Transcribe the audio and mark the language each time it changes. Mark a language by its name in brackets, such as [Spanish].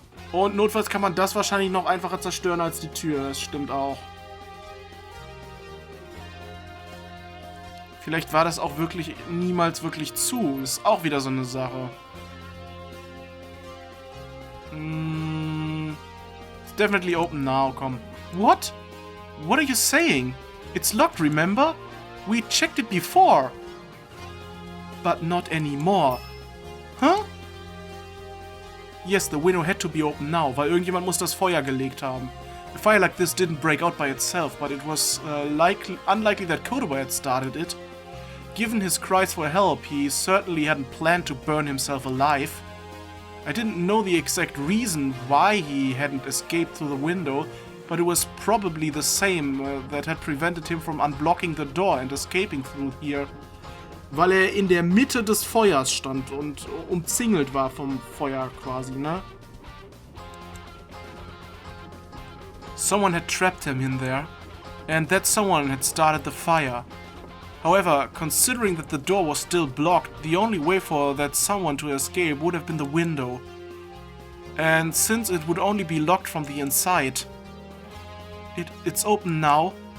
[German] Und notfalls kann man das wahrscheinlich noch einfacher zerstören als die Tür. Das stimmt auch. Vielleicht war das auch wirklich niemals wirklich zu. Ist auch wieder so eine Sache. [English] It's definitely open now, [German] komm. [English] What? What are you saying? It's locked, remember? We checked it before. But not anymore. Huh? Yes, the window had to be open now, [German] weil irgendjemand muss das Feuer gelegt haben. [English] A fire like this didn't break out by itself, but it was unlikely that Kotoba had started it. Given his cries for help, he certainly hadn't planned to burn himself alive. I didn't know the exact reason why he hadn't escaped through the window, but it was probably the same that had prevented him from unblocking the door and escaping through here. [German] Weil er in der Mitte des Feuers stand und umzingelt war vom Feuer quasi, ne? [English] Someone had trapped him in there, and that someone had started the fire. However, considering that the door was still blocked, the only way for that someone to escape would have been the window. And since it would only be locked from the inside, it's open now.